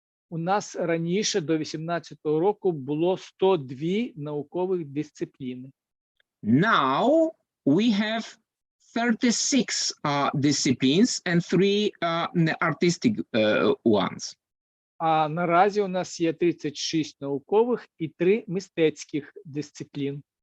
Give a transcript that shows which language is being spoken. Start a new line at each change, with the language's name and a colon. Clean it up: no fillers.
Ukrainian: У нас раніше до 2018 року було 102 наукових дисципліни.
English: Now we have 36 disciplines and 3 artistic ones.
Ukrainian: А наразі у нас є 36 наукових і 3 мистецьких дисциплін.